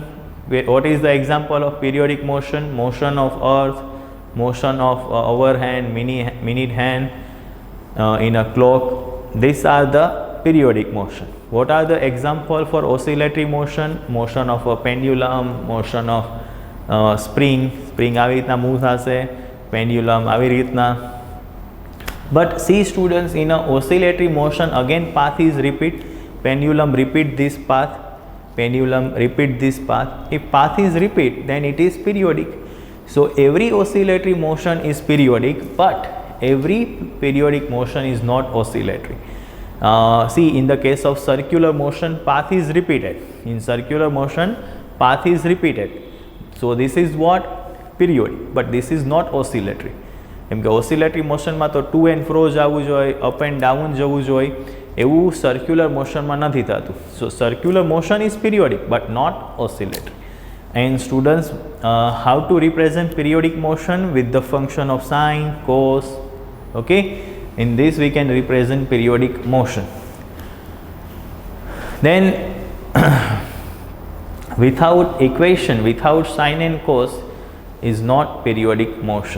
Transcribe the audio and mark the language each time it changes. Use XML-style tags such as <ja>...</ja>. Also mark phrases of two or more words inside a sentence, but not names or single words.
<en>What is the example of periodic motion? Motion of earth, motion of hour hand, minute hand in a clock. These are the periodic motion. What are the example for oscillatory motion? Motion of a pendulum, motion of spring</en> <gu>આવી રીતના મૂવ થશે,</gu> <en>pendulum</en> <gu>આવી રીતના.</gu> <en>But see students, in a oscillatory motion again path is repeat, pendulum repeat this path, pendulum repeat this path. If path is repeat, then it is periodic. So every oscillatory motion is periodic, but every periodic motion is not oscillatory. See, in the case of circular motion path is repeated. In circular motion path is repeated. So this is what? Periodic, but this is not oscillatory.</en> <gu>કેમ કે</gu> <en>oscillatory motionમાં</en> <gu>તો</gu> <en>to and fro</en> <gu>જવું જોઈએ,</gu> <en>up and down</en> <gu>જવું જોઈએ, એવું</gu> <en>circular motionમાં</en> <gu>નથી થતું.</gu> <en>So circular motion is periodic but not oscillatory. And students, how to represent periodic motion? With the function of sine, cos. Okay, in this we can represent periodic motion. Then without equation, without sine and cos is not periodic motion.</en>